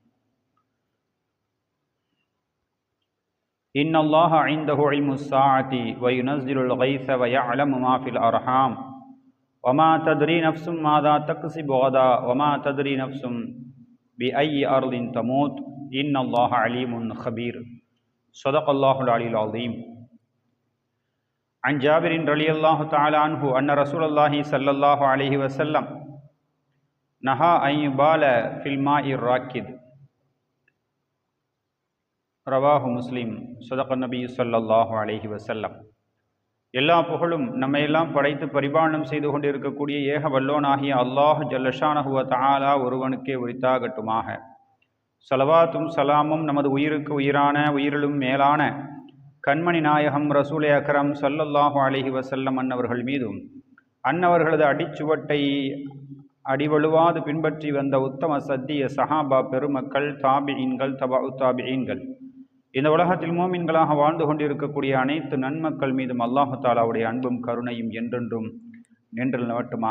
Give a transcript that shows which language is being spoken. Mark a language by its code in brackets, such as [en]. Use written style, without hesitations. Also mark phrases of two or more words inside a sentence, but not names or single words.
[ar] إن الله عنده علم الساعة وينزل الغيث ويعلم ما في الأرحام وما تدري نفس ماذا تكسب غدا وما تدري نفس بأي أرض تموت إن الله عليم خبير. صدق الله العلي العظيم. عن جابر رضي الله تعالى عنه أن رسول الله صلى الله عليه وسلم نهى أن يبال في الماء الراكد. رواه مسلم. صدق النبي صلى الله عليه وسلم. [ta] எல்லா புகழும் நம்மையெல்லாம் படைத்து பரிபாலனம் செய்து கொண்டிருக்கக்கூடிய ஏக வல்லோனாகிய அல்லாஹ் [ar] جل شأنه وتعالى [ta] ஒருவனுக்கே உரித்தாகட்டுமாக. ஸலவாத்தும் சலாமும் நமது உயிருக்கு உயிரான உயிரிலும் மேலான கண்மணி நாயகம் ரசூலே அக்ரம் [ar] صلى الله عليه وسلم [ta] அன்னவர்கள் மீதும் அன்னவர்களது அடிச்சுவட்டை அடிவழுவாது பின்பற்றி வந்த உத்தம சத்திய சஹாபா பெருமக்கள், தாபிஈன்கள், தபஉ தாபிஈன்கள், இந்த உலகத்தில் மோமின்களாக வாழ்ந்து கொண்டிருக்கக்கூடிய அனைத்து நன்மக்கள் மீதும் அல்லாஹு தாலாவுடைய அன்பும் கருணையும் என்றென்றும் நின்று நிலவட்டுமாக.